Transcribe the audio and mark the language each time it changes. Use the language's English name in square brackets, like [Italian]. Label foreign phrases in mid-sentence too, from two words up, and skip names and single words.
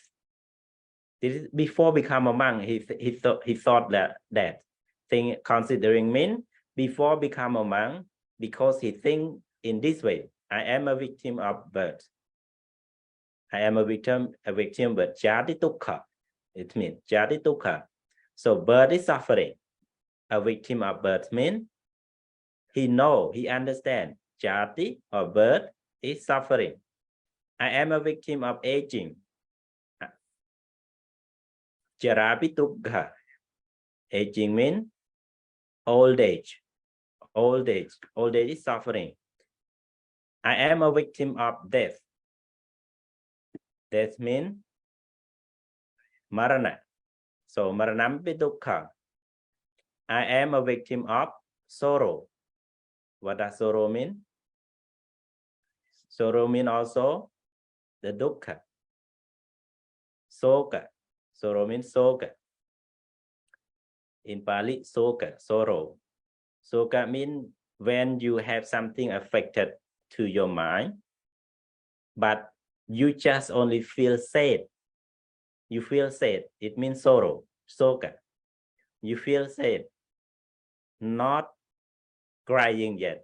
[English] This is before become a monk. He thought that thing. Considering means before become a monk, because he think in this way. I am a victim of birth. I am a victim but [Pali] jati dukkha. [English] It means [Pali] jati dukkha. [English] So birth is suffering. A victim of birth means he understand jati or birth is suffering. I am a victim of aging. [Pali] Jarapi dukkha. [English] Aging means old age. Old age is suffering. I am a victim of death. Death means marana. [Pali] So maranampi dukkha. [English] I am a victim of sorrow. What does sorrow mean? Sorrow means also the dukkha. Soka. Sorrow means soka. In Pali, soka, sorrow. Soka means when you have something affected to your mind, but you just only feel sad. You feel sad. It means sorrow. Soka. You feel sad. Not crying yet.